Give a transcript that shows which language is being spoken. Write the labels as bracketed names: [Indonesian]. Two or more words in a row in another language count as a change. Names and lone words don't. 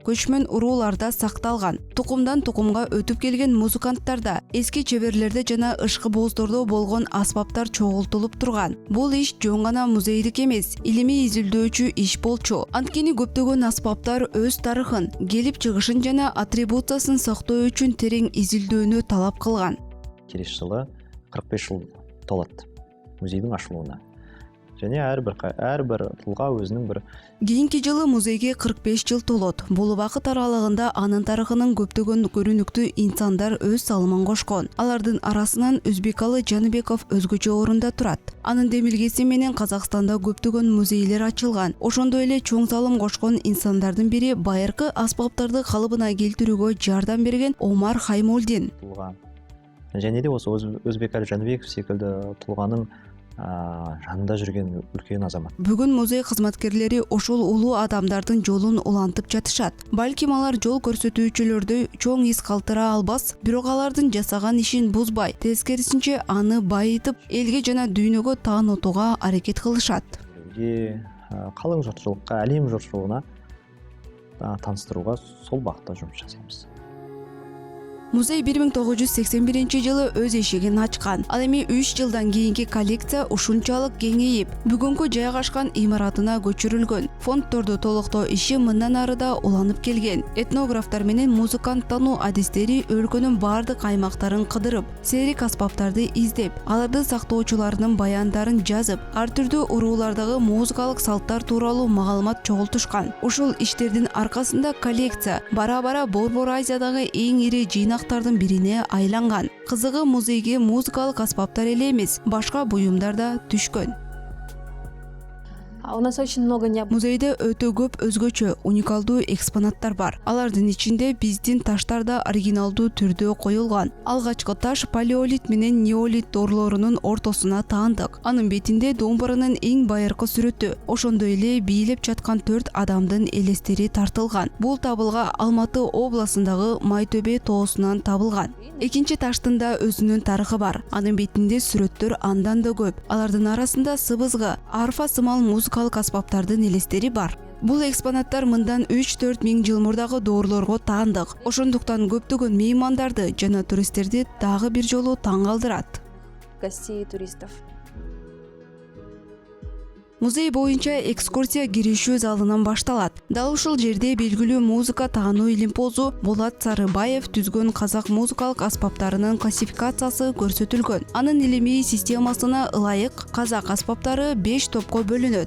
[Kyrgyz] Көчмөн урууларда сакталган. Тукумдан тукумга өтүп келген музыканттарда, эски чеберлерде жана ышкы-боздордо болгон аспаптар чогултулуп турган. Бул иш жөн гана музейдик эмес, илимий изилдөөчү иш болчу. Анткени көптөгөн аспаптар өз тарыхын, келип чыгышын жана атрибуциясын сактоо үчүн терең изилдөөнү талап кылган. [Kazakh] Келесі жылы 45 жыл толат музейдің ашылуына. Және әрбір тұлға өзінің бір. [Kyrgyz] Кийинки жылы музейге 45 жыл толот. Бул убакыт аралыгында анын тарыхынын көптөгөн көрүнүктүү инсандар өз салымын кошкон. Алардын арасынан Өзбекалы Жаныбеков өзгөчө орунда турат. Анын демилгеси менен Казакстанда көптөгөн музейлер ачылган. Ошондой эле чоң салым кошкон инсандардын бири байыркы аспаптарды калыбына келтирүүгө жардам берген Омар Хаймолдин. [Kazakh] Және де осы Өзбекалы Жаныбеков секілді тұлғаның жанында жүрген үлкен азамат. [Kyrgyz] Бүгүн музей кызматкерлери ошол улуу адамдардын жолун улантып жатышат. Балким алар жол көрсөтүүчүлөрдү чоң из калтыра албас, бирок алардын жасаган ишин бузбай, тескерисинче аны байытып, элге жана дүйнөгө таанытууга аракет кылышат. Калың журтчулукка, [Kazakh] әлем журтчулугуна таныстырууга сол багытта жұмыс жасаймыз. [Kyrgyz] Музей 1981-жылы өз эшигин ачкан. Ал эми 3 жылдан кийинки коллекция ушунчалык кеңейип, бүгүнкү жайгашкан имаратына көчүрүлгөн. Фонддорду толуктоо иши мындан арыда уланып келген. Этнографтар менен музыканттануу адистери өлкөнүн бардык аймактарын кыдырып, серик аспаптарды издеп, аларды сактоочуларынын баяндарын жазып, ар түрдүү уруулардагы музыкалык салттар тууралуу маалымат чогултушкан. Ушул иштердин аркасында коллекция бара-бара Борбор Азиядагы эң ири жыйнактардын бирине айланган. Кызыгы музейге музыкалык аспаптар эле эмес, башка буюмдар да түшкөн. [Russian] У нас очень много [Kyrgyz] Музейде өтө көп өзгөчө уникалдуу экспонаттар бар. Алардын ичинде биздин таштар да оригиналдуу түрдө коюлган. Алгачкы таш палеолит менен неолит доорлорунун ортосуна таандык. Анын бетинде домбуранын эң байыркы сүрөтү, ошондой эле бийлеп жаткан 4 адамдын элестери тартылган. Бул табылга Алматы областындагы Майтөбе тоосунан табылган. Экинчи таштын да өзүнүн тарыхы бар. Анын бетинде сүрөттөр андан да көп. Алардын арасында сыбызгы, арфа сымал музыкалык аспаптардын элестери бар. Бул экспонаттар мындан 3-4 миң жыл мурдагы доорлорго таандык. Ошондуктан көптөгөн меймандарды жана туристтерди дагы бир жолу таң калтырат. [Russian] гостей и туристов. [Kyrgyz] Музей боюнча экскурсия киришүү залынан башталат. Дал ушул жерде белгилүү музыка таануу илимпозу Болот Сарыбаев түзгөн казак музыкалык аспаптарынын классификациясы көрсөтүлгөн. Анын илимий системасына ылайык казак аспаптары 5 топко бөлүнөт.